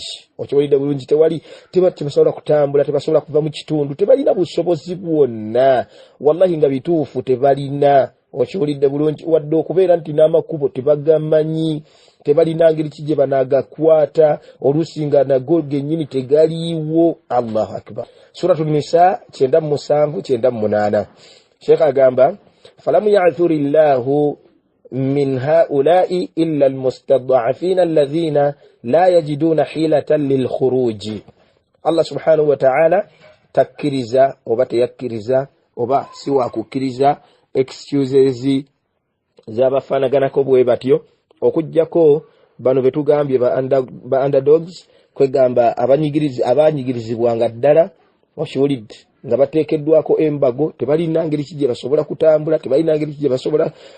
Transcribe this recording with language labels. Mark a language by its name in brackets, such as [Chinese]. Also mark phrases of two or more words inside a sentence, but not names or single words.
[Ganda] Okiwulidde bulungi, tebasobola kutambula, tebasobola kuva mu kitundu, tebalina busobozi bwonna, wallahi nga bituufu tebalina. Okiwulidde bulungi, wadde okubeera nti n'amakubo tebagamanyi, tebalina ngeri kijje banagakwata, oluusi nga nago gennyini tegaliiwo. [Arabic] الله أكبر. سورة النساء 97-98. Sheikh agamba فلم يعذر الله من هؤلاء إلا المستضعفين الذين لا يجدون حيلة للخروج. الله سبحانه وتعالى [Ganda] takkiriza oba teyakkiriza oba siwa kukkiriza excuses z'abafaanaganako bwe batyo, okujjako bano betugambye ba underdogs, kwegamba abanyigirizibwanga ddala, okiwulidde, nga bateekeddwako embago, tebalina ngeri kijje basobola kutambula, tebalina ngeri kijje basobola